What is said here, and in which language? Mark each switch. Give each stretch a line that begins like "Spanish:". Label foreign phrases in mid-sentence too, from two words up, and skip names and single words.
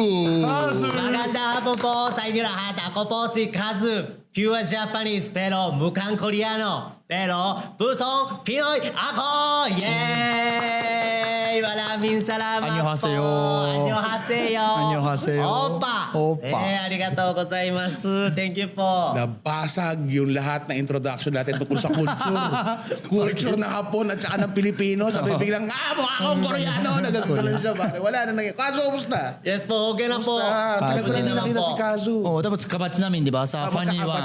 Filipino: Magandang hapon po sa inyo lahat. Ako po si Kazu.
English: Pure Japanese
Filipino: pero mukhang Koreano. Pero pusong Pinoy ako! Yay! Maraming salamat Annyeonghaseyo. po. Annyeonghaseyo. Annyeonghaseyo. Opa.
Japanese: ありがとうございます.
English: Thank you po.
Filipino: Nabasag yung lahat na introduction natin tungkol sa culture. Culture ng Hapon at saka ng Pilipino. Sabi biglang, mukha akong Koreano. Nagagano'n siya. Bakit? Wala na nangyay. Kazu, kumusta? Yes po, okay na po. Kumusta? Tagal ko na Okay naman nakita po. si Kazu. Oh, tapos kabatch namin, di ba? Sa Funny One.